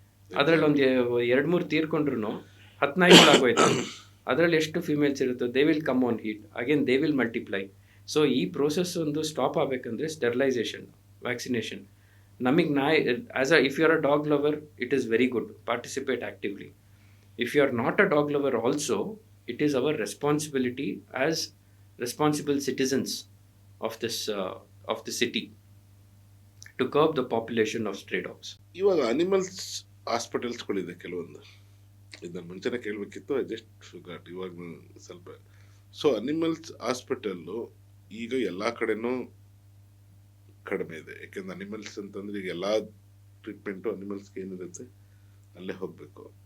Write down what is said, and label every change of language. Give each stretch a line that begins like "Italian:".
Kannada: ಅದರಲ್ಲಿ ಒಂದು 2-3 ತೀರ್ಕೊಂಡ್ರು 10 ನಾಯಿಗಳು ಆಗೋಯ್ತು. ಅದರಲ್ಲಿ ಎಷ್ಟು ಫಿಮೇಲ್ಸ್ ಇರುತ್ತೋ
English: They will come on heat, again they will multiply.
Kannada: So ಈ ಪ್ರೋಸೆಸ್ ಒಂದು ಸ್ಟಾಪ್ ಆಗಬೇಕಂದ್ರೆ ಸ್ಟೆರಿಲೈಸೇಷನ್, ವ್ಯಾಕ್ಸಿನೇಷನ್. ನಮಗೆ ನಾಯಿ,
English: If you are a dog lover, it is very good, participate actively. If you are not a dog lover also, it is our responsibility as responsible citizens of the city to curb the population of stray dogs.
Kannada: ಇವಾಗ animals ಹಾಸ್ಪಿಟಲ್ಸ್ಗಳಿದೆ ಕೆಲವೊಂದು, ಇದನ್ನ ಮುಂಚೆನೆ ಕೇಳಬೇಕಿತ್ತು,
English: I just forgot,
Kannada: ಇವಾಗ ಸ್ವಲ್ಪ. So animals hospital ಈಗ ಎಲ್ಲ ಕಡೆನೂ ಕಡಿಮೆ ಇದೆ, ಯಾಕೆಂದ್ರೆ ಅನಿಮಲ್ಸ್ ಅಂತಂದ್ರೆ ಈಗ ಎಲ್ಲ ಟ್ರೀಟ್ಮೆಂಟು ಅನಿಮಲ್ಸ್ಗೆ ಏನಿರುತ್ತೆ ಅಲ್ಲೇ ಹೋಗಬೇಕು.